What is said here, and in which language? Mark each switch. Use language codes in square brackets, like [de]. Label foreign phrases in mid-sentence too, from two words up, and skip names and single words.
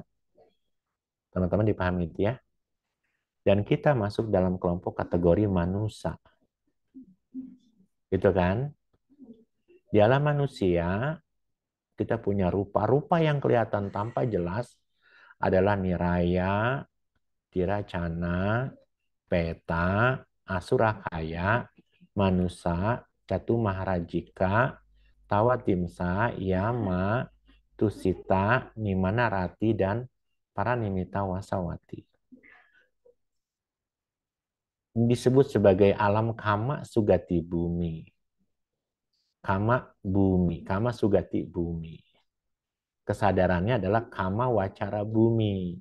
[id] Teman-teman dipahami itu ya? Dan kita masuk dalam kelompok kategori manusia. Gitu kan? Di alam manusia, kita punya rupa-rupa yang kelihatan tanpa jelas adalah [pi] niraya, tiracana, peta, asura kaya, manusa, catu maharajika, tawatimsa, yama, tusita, nimanarati, [id] dan para [pi] nimita wasawati. [id] Disebut sebagai alam [pi] kama sugati bumi. Kama bumi, kama sugati bumi. [id] Kesadarannya adalah [pi] kama wacara bumi.